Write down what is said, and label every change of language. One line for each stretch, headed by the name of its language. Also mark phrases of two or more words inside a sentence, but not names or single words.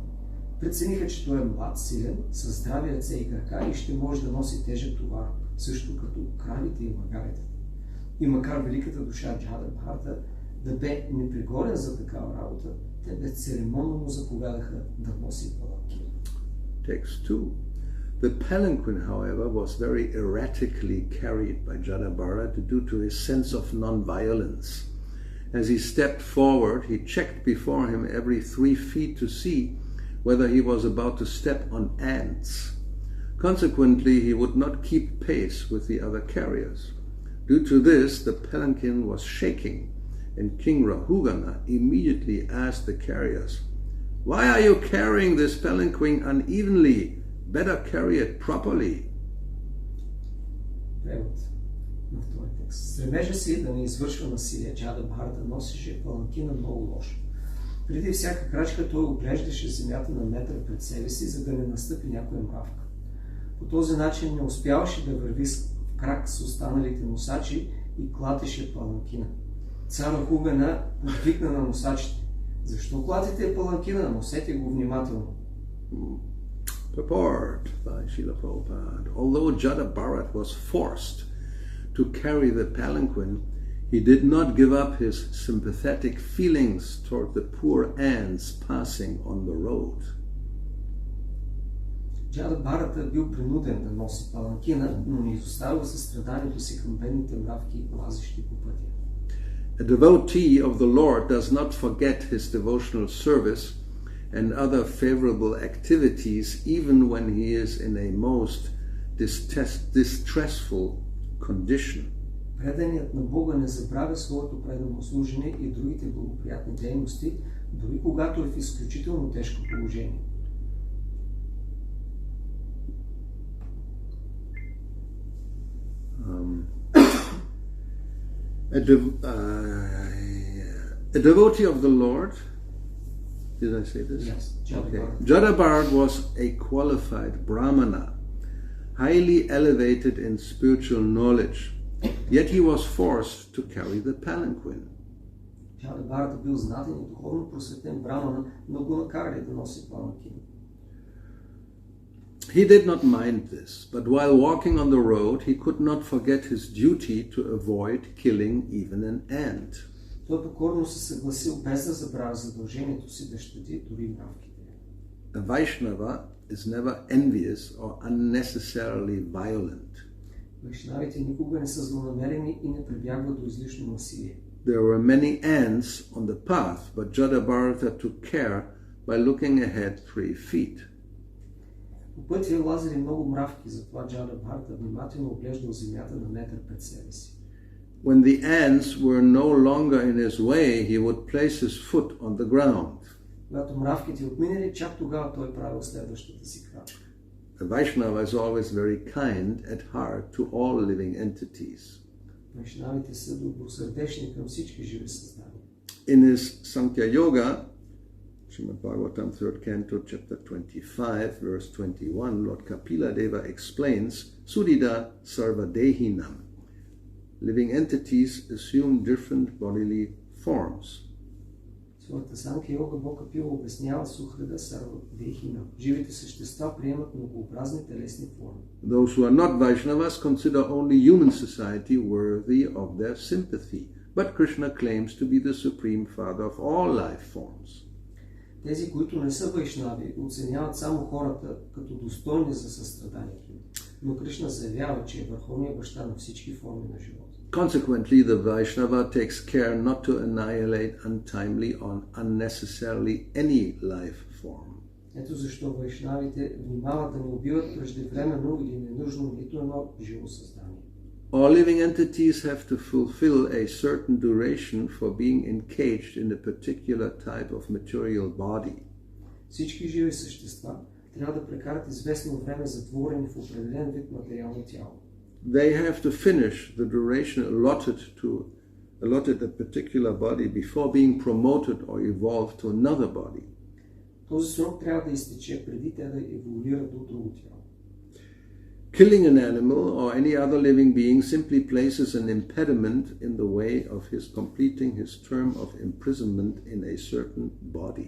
Bulgarian: Прецениха, че той е млад, силен, със здрави ръце и крака и ще може да носи тежък товар, също като кравите и магарите. И макар великата душа Джада Бхарата да бе непригоден за такава работа, те безцеремонно му заповядаха да носи паланкин.
English: Text 2. The palanquin, however, was very erratically carried by Jada Bharat due to his sense of non-violence. As he stepped forward, he checked before him every 3 feet to see whether he was about to step on ants. Consequently, he would not keep pace with the other carriers. Due to this, the palanquin was shaking, and King Rahugana immediately asked the carriers, "Why are you carrying this palanquin unevenly? Better carry it properly."
Bulgarian: Превод на втори текст. Стремежа си да не извършва насилие, Джада Бхарата носеше паланкина много лошо. Преди всяка крачка той оглеждаше земята на метър пред себе си, за да не настъпи някоя мравка. По този начин не успяваше да върви в крак с останалите носачи и клатеше паланкина. Цар Рахугана подвикна на носачите: "Защо клатите паланкина? Носете го внимателно."
English: Purport by Srila Prabhupada. Although Jada Bharat was forced to carry the palanquin, he did not give up his sympathetic feelings toward the poor ants passing on the road.
Bulgarian: Джада Бхарата бил принуден да носи паланкина, но не изоставил състраданието си към бедните мравки, лазещи по пътя.
English: A devotee of the Lord does not forget his devotional service and other favorable activities even when he is in a most distressful condition.
Bulgarian: Преданият на Бога не забравя своето предано служене и другите благоприятни дейности, дори когато е в изключително тежко положение.
English: A devotee of the Lord, did I say this? Yes, Jada Okay. Bharata. Jada Bharata was a qualified Brahmana, highly elevated in spiritual knowledge, yet he was forced to carry the palanquin.
Bulgarian: Jada Bharata бил знатен и духовно просветен брамана, но го накарали да носи паланкин.
English: He did not mind this, but while walking on the road, he could not forget his duty to avoid killing even an ant.
Bulgarian: Той покорно се съгласил без да забравя задължението си да щади дори мравките.
English: A Vaishnava is never envious or unnecessarily violent.
Bulgarian: Вайшнавите никога не са злонамерени и не прибягват до излишно насилие.
English: There were many ants on the path, but Jada Bharata took care by looking ahead 3 feet.
Bulgarian: По пътя лазили много мравки, затова Джада Бхарата внимателно оглеждал земята на метър пред себе си.
English: When the ants were no longer in his way, he would place his foot on the ground.
Bulgarian: Когато мравките отминали, чак тогава той правил следващата си крачка.
English: The Vaishnava is always very kind at heart to all living entities.
Bulgarian: Вайшнавите са добросърдечни към всички живи създания.
English: In his Sankhya Yoga, Srimad Bhagavatam, 3rd Canto, chapter 25, verse 21, Lord Kapila Deva explains,
Sanskrit: सुधिदा सर्वदेहिनाम्.
English: Living entities assume different bodily forms.
Bulgarian: Своята Санкха Йога Бог Капила обяснява
Sanskrit: सुहृदा सर्वदेहिना.
Bulgarian: Живите същества приемат многообразни телесни форми.
English: Those who are not Vaishnavas consider only human society worthy of their sympathy, but Krishna claims to be the supreme father of all life forms.
Bulgarian: Тези, които не са вайшнави, оценяват само хората като достойни за състраданието им. Но Кришна заявява, че е върховният баща на всички форми на живота.
English: Consequently, the Vaishnava takes care not to annihilate untimely or unnecessarily any life form.
Bulgarian: Ето защо вайшнавите внимават да не убиват преждевременно или ненужно нито едно живо създание.
English: All living entities have to fulfill a certain duration for being encaged in a particular type of material body.
Bulgarian: Всички живи същества трябва да прекарат известно време затворени в определен вид материално тяло.
English: They have to finish the duration allotted a particular body before being promoted or evolved to another body.
Bulgarian: Този срок трябва да изтече преди те да еволюират до друго тяло.
English: Killing an animal or any other living being simply places an impediment in the way of his completing his term of imprisonment in a certain body.